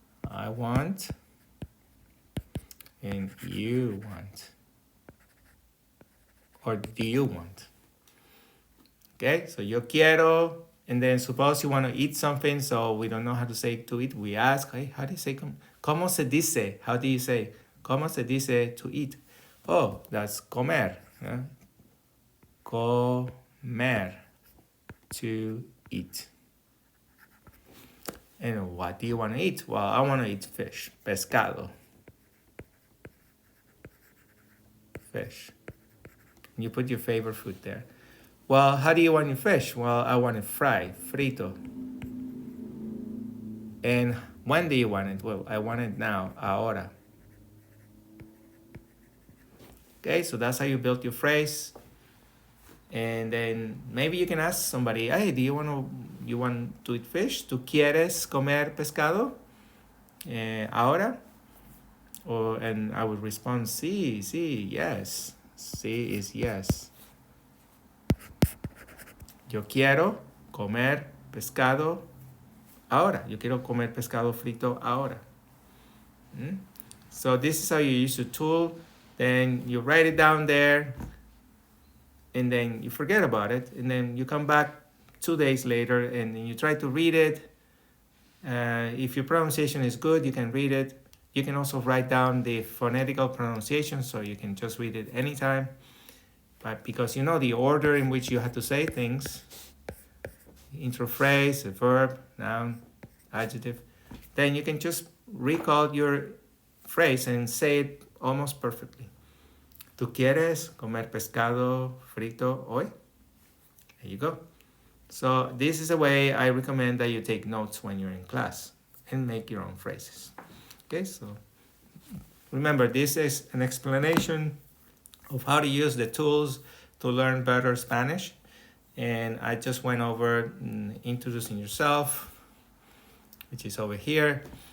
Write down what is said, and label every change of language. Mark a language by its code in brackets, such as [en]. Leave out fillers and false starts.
[en] I want and you want. Or do you want? Okay, so [es] yo quiero, [en] and then suppose you want to eat something, so we don't know how to say to eat. We ask, hey, how do you say, [es] ¿cómo se dice? [en] How do you say, [es] ¿cómo se dice [en] to eat? Oh, that's comer. Yeah? Comer, to eat. And what do you want to eat? Well, I want to eat fish, pescado. Fish. You put your favorite food there. Well, how do you want your fish? Well, I want it fried, frito. And when do you want it? Well, I want it now, ahora. Okay, so that's how you build your phrase. And then maybe you can ask somebody, hey, do you want to eat fish? [es] ¿Tú quieres comer pescado? Ahora? [en] And I would respond, sí, yes. Sí is yes. [es] Yo quiero comer pescado ahora. Yo quiero comer pescado frito ahora. [en] So this is how you use the tool. Then you write it down there, and then you forget about it, and then you come back 2 days later and you try to read it. If your pronunciation is good, you can read it. You can also write down the phonetical pronunciation, so you can just read it anytime. But because you know the order in which you have to say things, intro phrase, a verb, noun, adjective, then you can just recall your phrase and say it almost perfectly. [es] ¿Tú quieres comer pescado frito hoy? [en] There you go. So this is a way I recommend that you take notes when you're in class and make your own phrases. Okay, so remember, this is an explanation of how to use the tools to learn better Spanish. And I just went over introducing yourself, which is over here.